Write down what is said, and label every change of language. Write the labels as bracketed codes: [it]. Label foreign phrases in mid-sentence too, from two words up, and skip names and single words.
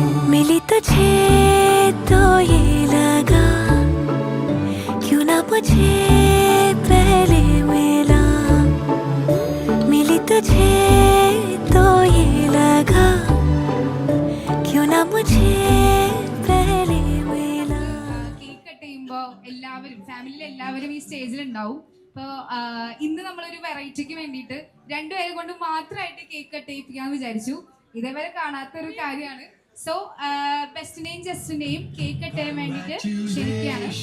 [hi] मिली तुझे तो ये लगा, क्यों ना मुझे पहले मिला। मिली तुझे तो ये लगा, क्यों ना मुझे पहले मिला। [ml] കേക്ക് കട്ട് ചെയ്യുമ്പോൾ എല്ലാവരും ഫാമിലിയിൽ എല്ലാവരും ഈ സ്റ്റേജിൽ ഉണ്ടാവും. അപ്പോൾ ഇന്ന് നമ്മളൊരു വെറൈറ്റിക്ക് വേണ്ടിയിട്ട് രണ്ടുപേരെ കൊണ്ട് മാത്രമായിട്ട് കേക്ക് കട്ട് ചെയ്യിപ്പിക്കാന്ന് വിചാരിച്ചു. ഇതേവരെ കാണാത്ത ഒരു കാര്യമാണ്. സോ ബെസ്റ്റിനെയും ജസ്റ്റിനെയും കേക്ക് കട്ട് ചെയ്യാൻ വേണ്ടിയിട്ട് ക്ഷണിക്കുകയാണ്.